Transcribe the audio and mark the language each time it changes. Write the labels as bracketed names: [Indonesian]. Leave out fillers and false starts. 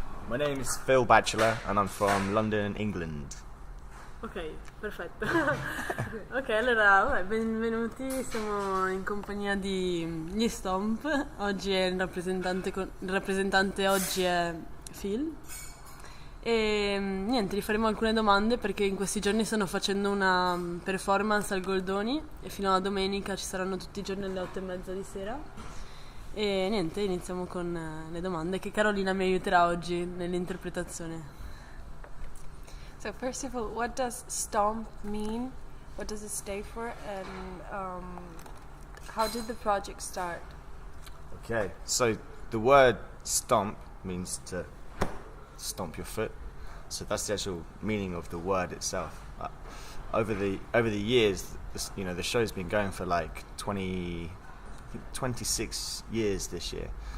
[English] My name is Phil Batchelor and I'm from London, England. [Italian] Ok, perfetto. Ok, allora vabbè, benvenuti, siamo in compagnia di gli STOMP. Oggi è il rappresentante oggi è Phil. E niente, gli faremo alcune domande perché in questi giorni stanno facendo una performance al Goldoni e fino alla domenica ci saranno tutti i giorni alle 8:30 di sera. E niente, iniziamo con le domande che Carolina mi aiuterà oggi nell'interpretazione. [English] So first of all, what does STOMP mean? What does it stay for? And how did the project start? Okay, so the word stomp means to stomp your foot. So that's the actual meaning of the word itself. Over the years, the show's been going for like 26 years this year.